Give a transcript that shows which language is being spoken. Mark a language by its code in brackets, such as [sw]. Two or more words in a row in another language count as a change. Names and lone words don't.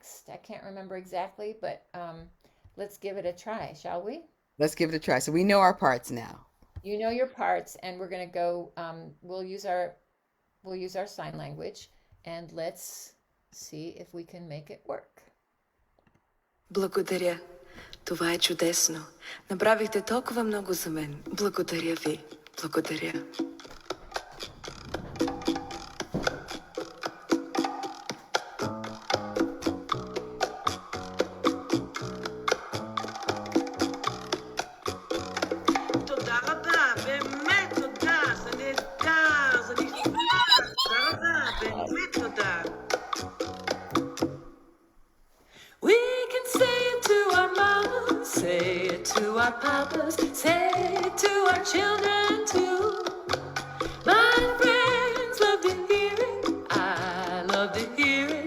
[en] I can't remember exactly, but let's give it a try, shall we? Let's give it a try. So we know our parts now. You know your parts, and we're gonna go. We'll use our sign language, and let's see if we can make it work. [bg] Благодаря. Това е чудесно. Направихте толкова много за мен. Благодаря ви. Благодаря. [he] תודה רבה, באמת תודה, זה נהדר, זה נפלא, תודה רבה, באמת תודה. [en] We can say it to our mamas, say it to our papas, say it to our children too. My friends love to hear it, I love to hear it.